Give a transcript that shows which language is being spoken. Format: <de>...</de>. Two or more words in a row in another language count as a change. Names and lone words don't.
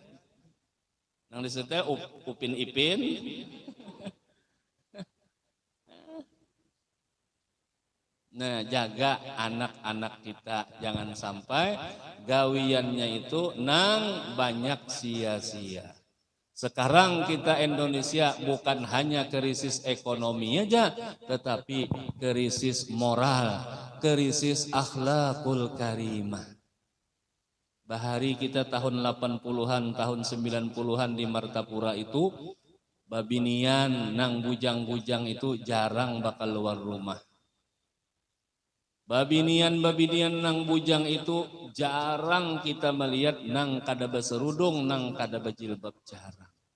<bjn>Nang disebutnya Upin Ipin. Nah, jaga anak-anak kita jangan sampai gawiannya itu nang banyak sia-sia.</bjn> <id>Sekarang kita Indonesia bukan hanya krisis ekonomi aja, tetapi krisis moral, krisis</id> <ar>akhlakul karimah.</ar> <bjn>Bahari kita tahun 80-an, tahun 90-an di Martapura itu, babinian nang bujang-bujang itu jarang bakal luar rumah. Babinian nang bujang itu jarang kita melihat nang kada baserudung, nang kada bajilbab jarang.</bjn>